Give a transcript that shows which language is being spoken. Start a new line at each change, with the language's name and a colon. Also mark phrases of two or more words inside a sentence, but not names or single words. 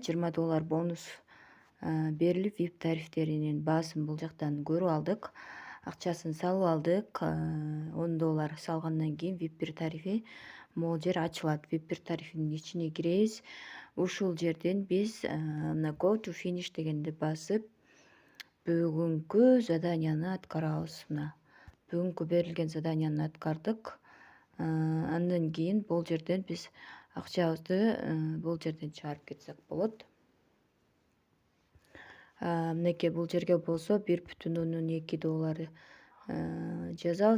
Kyrgyz: $20 бонус берилип, VIP тарифтеринин баасын бул жактан көрүп алдык. Акчасын салып алдык. $10 салгандан кийин VIP 1 тарифи могул жер ачылат. VIP 1 тарифинин ичине киребиз. Ушул жерден биз мына
English: Go to finish
Kyrgyz: дегенди басып, бүгүнкү заданияны аткарабыз. Мына бүгүнкү берилген заданияны аткардык. Андан кийин бул жерден биз акчабызды бул жерден чыгарып кетсек болот. Мынакей бул жерге болсо $1,2 жазабыз.